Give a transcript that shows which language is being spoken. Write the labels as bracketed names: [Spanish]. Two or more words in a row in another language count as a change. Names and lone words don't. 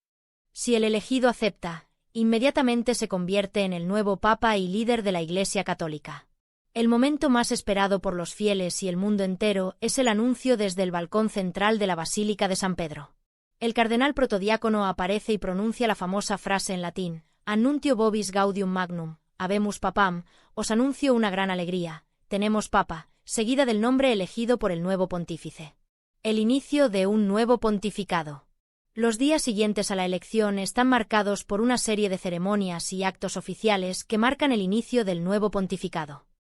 [Spanish] Si el elegido acepta, inmediatamente se convierte en el nuevo Papa y líder de la Iglesia Católica. El momento más esperado por los fieles y el mundo entero es el anuncio desde el balcón central de la Basílica de San Pedro. El cardenal protodiácono aparece y pronuncia la famosa frase en latín: [Latin] Annuntio vobis gaudium magnum, habemus papam, [Spanish] os anuncio una gran alegría, tenemos papa, seguida del nombre elegido por el nuevo pontífice. El inicio de un nuevo pontificado. Los días siguientes a la elección están marcados por una serie de ceremonias y actos oficiales que marcan el inicio del nuevo pontificado.